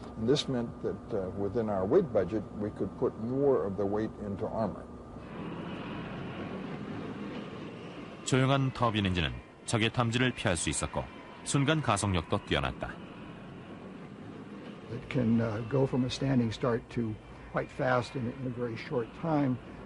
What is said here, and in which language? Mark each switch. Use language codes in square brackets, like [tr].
[en] And this meant that within our weight budget, we could put more of the weight into armor. [ko] 조용한 터빈 엔진은 적의 탐지를 피할 수 있었고 순간 가속력도 뛰어났다. [en] It can go from a standing start to quite fast in a very short time.